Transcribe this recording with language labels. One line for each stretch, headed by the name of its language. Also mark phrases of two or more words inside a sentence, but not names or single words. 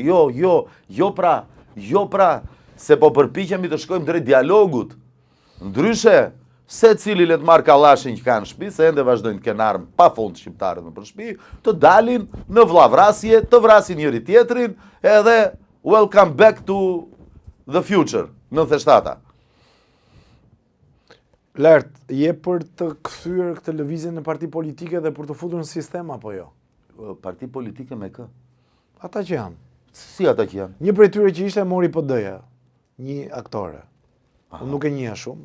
Albanian: Jo pra, se po përpiqemi të shkojmë drejt dialogut. Ndryshe, se cili le të marrë kallashin që kanë në shtëpi, se ende vazhdojnë të kenë armë pa fund shqiptarët në shtëpi, të dalin në vllavrasje, të vrasin njëri tjetrin, edhe
English: welcome back to the future,
Albanian: 97-a. Lart, je për të kthyer këtë lëvizje në parti politike dhe për të futur në sistem apo jo? Parti politike me kë? Ata që janë. Si ata që janë? Një prej tyre që ishte mori PD-ja, një aktore. Unë nuk e njeh shumë,